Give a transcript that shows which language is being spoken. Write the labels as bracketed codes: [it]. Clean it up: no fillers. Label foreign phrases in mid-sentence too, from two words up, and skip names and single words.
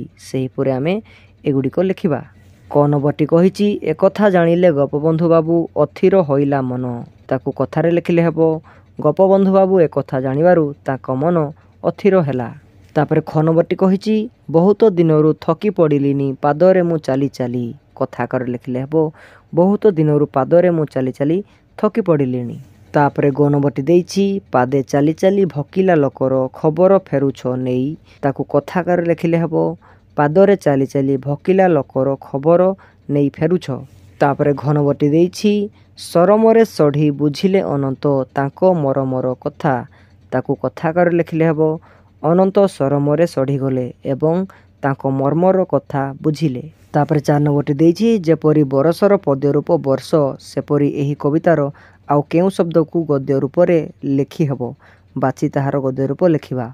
[or] ସେହି ପୁରେ ଆମେ ଏଗୁଡ଼ିକୁ ଲେଖିବା। କ ନମ୍ବରଟି କହିଛି ଏକଥା ଜାଣିଲେ ଗୋପବନ୍ଧୁ ବାବୁ ଅଥିର ହୋଇଲା ମନ ତାକୁ କଥାରେ ଲେଖିଲେ ହେବ ଗୋପବନ୍ଧୁ ବାବୁ ଏକଥା ଜାଣିବାରୁ ତାଙ୍କ ମନ ଅଥିର ହେଲା। ତାପରେ ଖ ନମ୍ବରଟି କହିଛି ବହୁତ ଦିନରୁ ଥକି ପଡ଼ିଲିଣି ପାଦରେ ମୁଁ ଚାଲି ଚାଲି। କଥା କର ଲେଖିଲେ ହେବ ବହୁତ ଦିନରୁ ପାଦରେ ମୁଁ ଚାଲି ଚାଲି ଥକି ପଡ଼ିଲିଣି। ତାପରେ ଗ ନମ୍ବରଟି ଦେଇଛି ପାଦେ ଚାଲି ଚାଲି ଭକିଲା ଲୋକର ଖବର ଫେରୁଛ ନେଇ ତାକୁ କଥା କର ଲେଖିଲେ ହେବ ପାଦରେ ଚାଲି ଚାଲି ଭକିଲା ଲୋକର ଖବର ନେଇ ଫେରୁଛ। ତାପରେ ଘ ନମ୍ବରଟି ଦେଇଛି ଶରମରେ ସଢ଼ି ବୁଝିଲେ ଅନନ୍ତ ତାଙ୍କ ମରମର କଥା ତାକୁ କଥା କର ଲେଖିଲେ ହେବ ଅନନ୍ତ ଶରମରେ ସଢ଼ି ଗଲେ ଏବଂ ତାଙ୍କ ମର୍ମର କଥା ବୁଝିଲେ। ତାପରେ 4 ନମ୍ବରଟି ଦେଇଛି ଯେପରି ବରଷର ପଦ୍ୟ ରୂପ ବର୍ଷ ସେପରି ଏହି କବିତାର ଆଉ କେଉଁ ଶବ୍ଦ କୁ ଗଦ୍ୟ ରୂପ ରେ ଲେଖି ହେବ ବାଛି ତାହାର ଗଦ୍ୟ ରୂପ ଲେଖିବା।